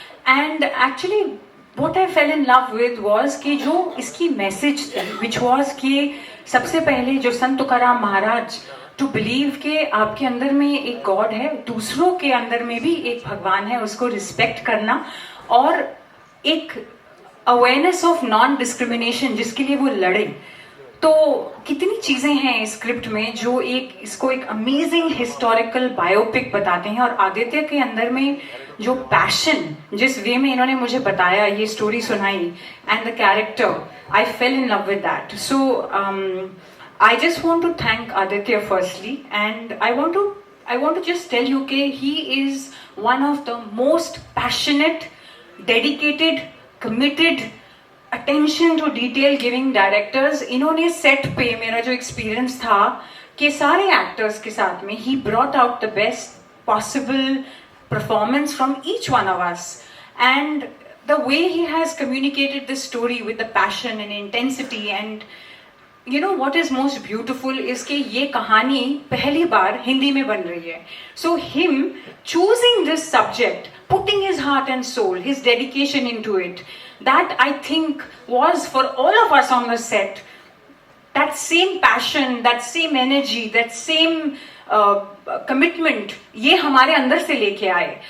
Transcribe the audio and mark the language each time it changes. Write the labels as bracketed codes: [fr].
[hi] And actually [en] what I fell in love with was [hi] कि जो इसकी मैसेज थी [en] which was [hi] कि सबसे पहले जो संत तुकाराम महाराज टू बिलीव के आपके अंदर में एक गॉड है, दूसरों के अंदर में भी एक भगवान है, उसको रिस्पेक्ट करना और एक अवेयरनेस ऑफ नॉन डिस्क्रिमिनेशन जिसके लिए वो लड़े. तो कितनी चीजें हैं इस स्क्रिप्ट में जो इसको एक अमेजिंग हिस्टोरिकल बायोपिक बताते हैं. और आदित्य के अंदर में जो पैशन, जिस वे में इन्होंने मुझे बताया, ये स्टोरी सुनाई, [en] And the character, I fell in love with that. So I just want to thank Aditya firstly, and I want to just tell you that he is one of the most passionate, dedicated, committed, attention to detail giving directors. [hi] इन्होंने set पे मेरा जो experience था कि सारे actors के साथ में [en] he brought out the best possible performance from each one of us, and the way he has communicated this story with the passion and intensity. And you know what is most beautiful is [hi] कि ये कहानी पहली बार हिंदी में बन रही है. [en] So him choosing this subject, putting his heart and soul, his dedication into it, that I think was for all of us on the set, that same passion, that same energy, that same commitment, [hi] ये हमारे अंदर से लेके आए.